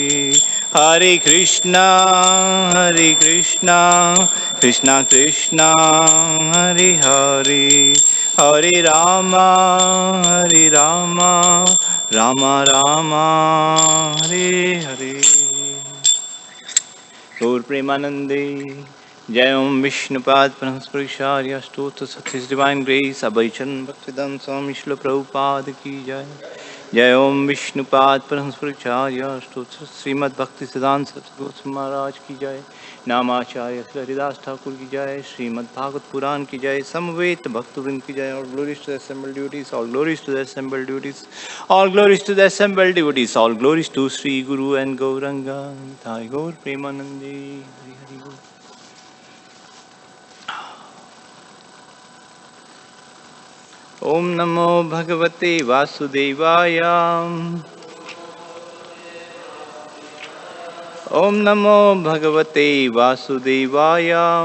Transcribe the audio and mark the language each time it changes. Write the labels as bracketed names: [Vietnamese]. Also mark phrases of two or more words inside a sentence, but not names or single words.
[Sanskrit] हरे कृष्णा कृष्णा कृष्णा हरे हरे, हरे राम राम राम हरे हरे। [Hindi] गौर प्रेमानंदे। जय ओम विष्णुपाद ब्रह्मस्पृशार्य स्तोत्र सत्य [English] divine grace [Hindi] अभयचरण भक्तिदम स्वामी श्रील प्रभुपाद की जय। जय ओम विष्णुपाद ब्रह्मस्पृशार्य स्तोत्र श्रीमद् भक्ति सिद्धांत सतगुरु महाराज की जय। नामाचार्य हरिदास ठाकुर की जय। श्रीमद् भागवत पुराण की जय। समवेत भक्तवृंद की जय। [English] All glories to the assembled devotees, all glories to the assembled devotees, all glories to the assembled devotees, all glories to Sri Guru and Gauranga. [Bangla] থাই গৌর প্রেমানন্দে। হরি হরি বোল. [Sanskrit] ओम् नमो भगवते वासुदेवाय. ओम् नमो भगवते वासुदेवाय.